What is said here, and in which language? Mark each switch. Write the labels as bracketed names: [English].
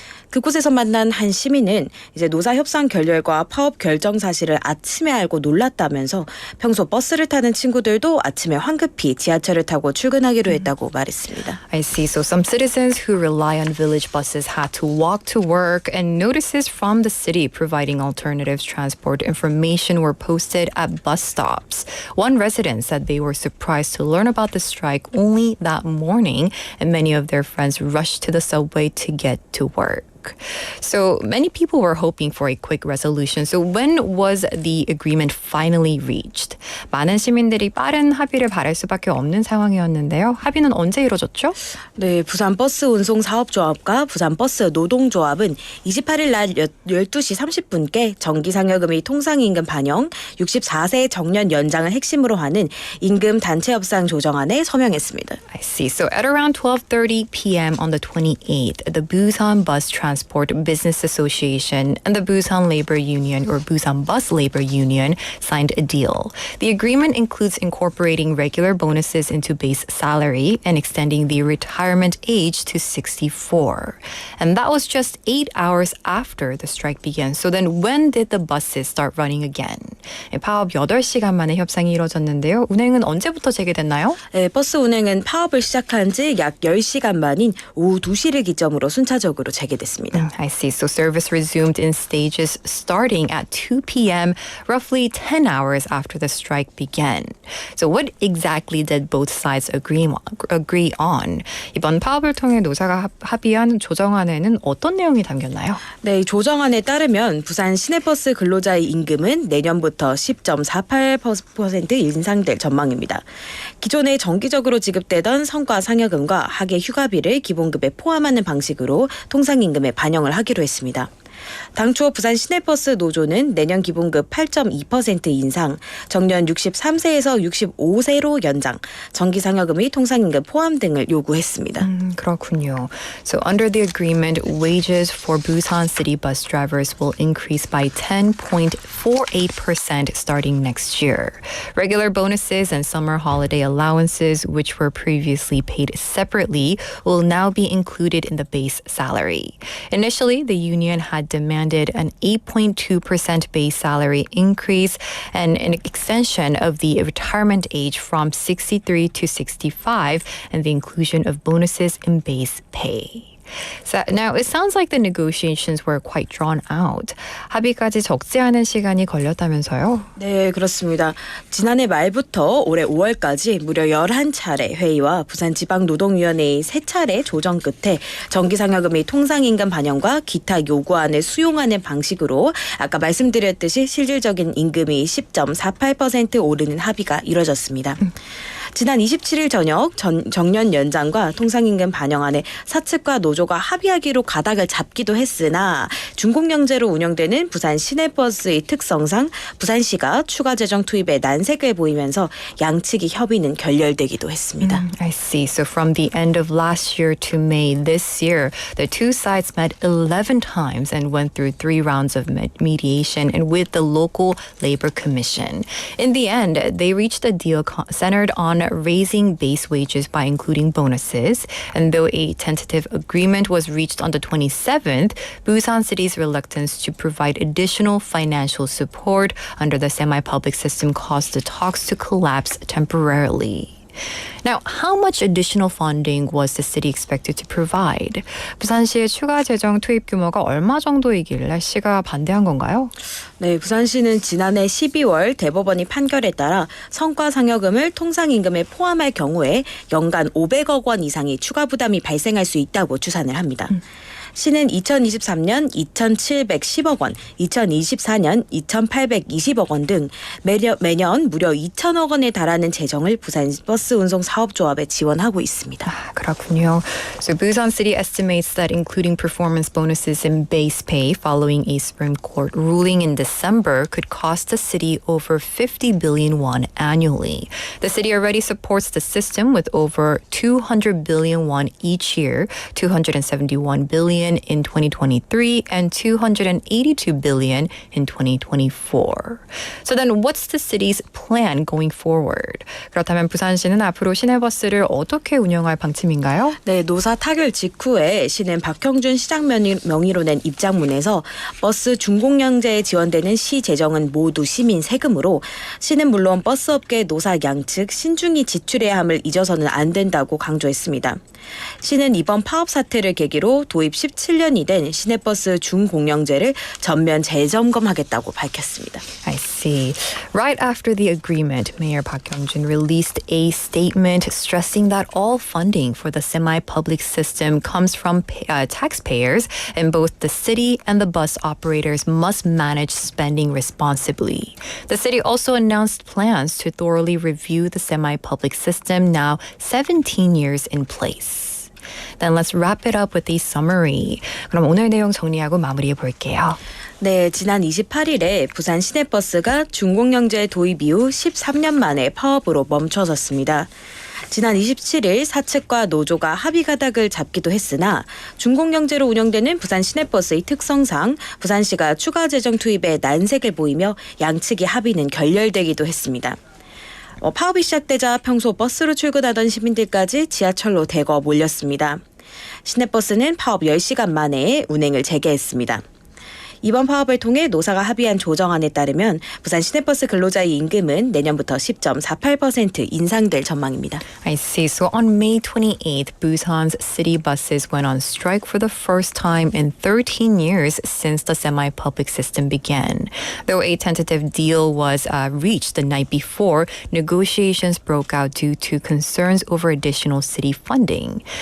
[Korean] 그곳에서 만난 한 시민은 이제 노사협상 결렬과 파업 결정 사실을 아침에 알고 놀랐다면서 평소 버스를 타는 친구들도 아침에 황급히 지하철을 타고 출근하기로 했다고 말했습니다. [English] I see. So some citizens who rely on village buses had to walk to work, and notices from the city providing alternative transport information were posted at bus stops. One resident said they were surprised to learn about the strike only that morning, and many of their friends rushed to the subway to get to work. So many people were hoping for a quick resolution. So when was the agreement finally reached? [Korean] 많은 시민들이 빠른 합의를 바랄 수밖에 없는 상황이었는데요. 합의는 언제 이루어졌죠? 네, 부산버스운송사업조합과 부산버스 노동조합은 28일 날 12시 30분께 정기상여금의 통상임금 반영, 64세 정년 연장을 핵심으로 하는 임금 단체 협상 조정안에 서명했습니다. [English] I see. So at around 12:30 p.m. on the 28th, the Busan Bus Transport Business Association and the Busan Labor Union, or Busan Bus Labor Union, signed a deal. The agreement includes incorporating regular bonuses into base salary and extending the retirement age to 64. And that was just 8 hours after the strike began. So then when did the buses start running again? [Korean] 파업 8시간 만에 협상이 이루어졌는데요. 운행은 언제부터 재개됐나요? 네, 버스 운행은 파업을 시작한 지 약 10시간 만인 오후 2시를 기점으로 순차적으로 재개됐습니다. [English] I see. So service resumed in stages starting at 2 p.m., roughly 10 hours after the strike began. So what exactly did both sides agree on? [Korean] 이번 파업을 통해 노사가 합의한 조정안에는 어떤 내용이 담겼나요? 네, 조정안에 따르면 부산 시내버스 근로자의 임금은 내년부터 10.48% 인상될 전망입니다. 기존에 정기적으로 지급되던 성과 상여금과 학예 휴가비를 기본급에 포함하는 방식으로 통상임금에 반영을 하기로 했습니다. 당초 부산 시내버스 노조는 내년 기본급 8.2% 인상, 정년 63세에서 65세로 연장, 정기상여금의 통상임금 포함 등을 요구했습니다. 그렇군요. [English] So under the agreement, wages for Busan city bus drivers will increase by 10.48% starting next year. Regular bonuses and summer holiday allowances, which were previously paid separately, will now be included in the base salary. Initially, the union had had demanded an 8.2% base salary increase and an extension of the retirement age from 63 to 65 and the inclusion of bonuses in base pay. So now it sounds like the negotiations were quite drawn out. [Korean] 합의까지 적지 않은 시간이 걸렸다면서요? 네, 그렇습니다. 지난해 말부터 올해 5월까지 무려 11차례 회의와 부산지방노동위원회의 3차례 조정 끝에 정기상여금의 통상임금 반영과 기타 요구안을 수용하는 방식으로 아까 말씀드렸듯이 실질적인 임금이 10.48% 오르는 합의가 이뤄졌습니다. 지난 27일 저녁 정년 연장과 통상임금 반영안에 사측과 노조가 합의하기로 가닥을 잡기도 했으나 준공영제로 운영되는 부산 시내버스의 특성상 부산시가 추가 재정 투입에 난색을 보이면서 양측의 협의는 결렬되기도 했습니다. [English] I see. So from the end of last year to May this year, the two sides met 11 times and went through 3 rounds of mediation and with the local labor commission. In the end, they reached a deal centered on raising base wages by including bonuses. And though a tentative agreement was reached on the 27th, Busan City's reluctance to provide additional financial support under the semi-public system caused the talks to collapse temporarily. Now, how much additional funding was the city expected to provide? [Korean] 부산시의 추가 재정 투입 규모가 얼마 정도이길래 시가 반대한 건가요? 네, 부산시는 지난해 12월 대법원이 판결에 따라 성과상여금을 통상임금에 포함할 경우에 연간 500억 원 이상의 추가 부담이 발생할 수 있다고 추산을 합니다. 시는 2023년 2,710억 원, 2024년 2,820억 원 등 매년 무려 2,000억 원에 달하는 재정을 부산 버스 운송 사업조합에 지원하고 있습니다. 그렇군요. [English] So Busan City estimates that including performance bonuses in base pay following a Supreme Court ruling in December could cost the city over 50 billion won annually. The city already supports the system with over 200 billion won each year, 271 billion in 2023 and 282 billion in 2024. So then what's the city's plan going forward? [Korean] 그렇다면 부산시는 앞으로 시내버스를 어떻게 운영할 방침인가요? 네, 노사 타결 직후에 시는 박형준 시장 명의로 낸 입장문에서 버스 준공영제에 지원되는 시 재정은 모두 시민 세금으로 시는 물론 버스업계 노사 양측 신중히 지출해야 함을 잊어서는 안 된다고 강조했습니다. 시는 이번 파업 사태를 계기로 도입 17년이 된 시내버스 준공영제를 전면 재점검하겠다고 밝혔습니다. [English] I see. Right after the agreement, Mayor Park Kyung-jun released a statement stressing that all funding for the semi-public system comes from taxpayers, and both the city and the bus operators must manage spending responsibly. The city also announced plans to thoroughly review the semi-public system now 17 years in place. Then let's wrap it up with a summary. [Korean] 그럼 오늘 내용 정리하고 마무리해 볼게요. 네, 지난 28일에 부산 시내버스가 준공영제 도입 이후 13년 만에 파업으로 멈춰섰습니다. 지난 27일 사측과 노조가 합의 가닥을 잡기도 했으나 준공영제로 운영되는 부산 시내버스의 특성상 부산시가 추가 재정 투입에 난색을 보이며 양측의 합의는 결렬되기도 했습니다. 파업이 시작되자 평소 버스로 출근하던 시민들까지 지하철로 대거 몰렸습니다. 시내버스는 파업 10시간 만에 운행을 재개했습니다. 이번 파업을 통해 노사가 합의한 조정안에 따르면 부산 시내버스 근로자의 임금은 내년부터 10.48% 인상될 전망입니다. [English] I see. So on May 28th, Busan's city buses went on strike for the first time in 13 years since the semi-public system began. Though a tentative deal was reached the night before, negotiations broke out due to concerns over additional city funding.